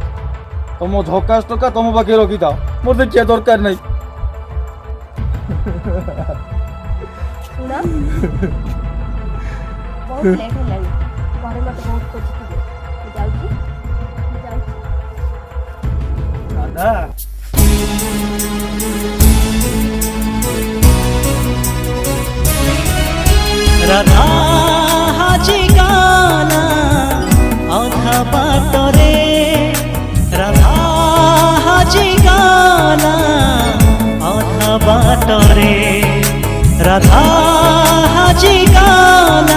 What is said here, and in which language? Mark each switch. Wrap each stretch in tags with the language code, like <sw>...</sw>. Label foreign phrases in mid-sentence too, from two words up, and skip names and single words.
<or>ତମ ଝକାସ ଟକା ତମ ପାଖେ ରଖିଥାଅ, ମୋର ଦେଖିବା ଦରକାର ନାହିଁ। ଶୁଣ, ବହୁତ ଲେଟ୍ ହେଲାଣି, ଘରେ ମତେ ବହୁତ ଖୋଜୁଥିବେ। ମୁଁ ଯାଉଛି। ଦାଦା ରାଧା ହାଜି ଗାନା ଅଧା ବାଟରେ ରାଧା ହାଜି ଗାନା ଅଧା ବାଟରେ ରାଧା ହାଜି ଗାନା অধা বাটরে রাধা হাজি গানা</or>